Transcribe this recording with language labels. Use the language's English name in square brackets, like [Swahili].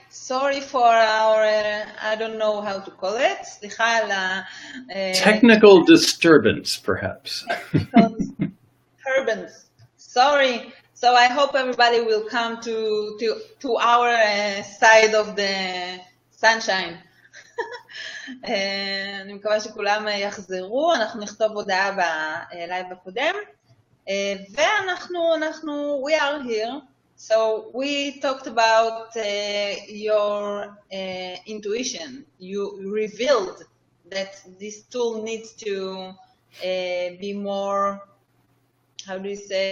[English] Sorry for our, I don't know how to call it. [Hebrew] סליחה על [English] technical disturbance, perhaps. technical disturbance. Sorry. So I hope everybody will come to our side of the sunshine. [Hebrew] אני מקווה שכולם יחזרו, אנחנו נכתוב הודעה בלייב הקודם. ואנחנו, [English] we are here. So we talked about your intuition. You revealed that this tool needs to be more, how do you say?